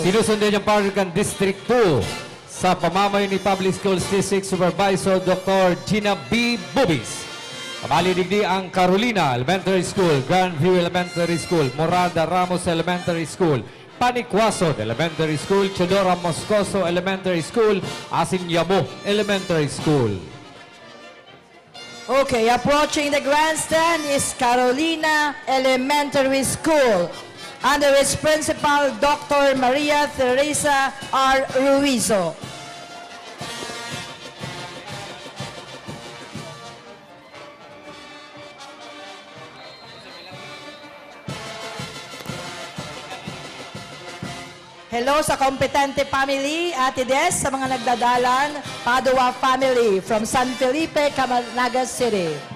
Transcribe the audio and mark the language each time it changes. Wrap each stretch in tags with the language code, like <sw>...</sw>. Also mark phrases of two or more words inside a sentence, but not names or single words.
<bik>Sinusundan yung Paragon District 2 sa pamamayo ni Public Schools District Supervisor Dr. Gina B. Bubis. Kamalidigdi ang Carolina Elementary School, Grandview Elementary School, Morada Ramos Elementary School, Panikwason Elementary School, Chodora Moscoso Elementary School, Asinyamo Elementary School.</bik> <en>Okay, approaching the grandstand is Carolina Elementary School under its principal, Dr. Maria Teresa R. Ruizo.</en> <bik>Hello sa kompetente family, Ate Des, sa mga nagdadalan, Padua family from San Felipe, Naga City.</bik>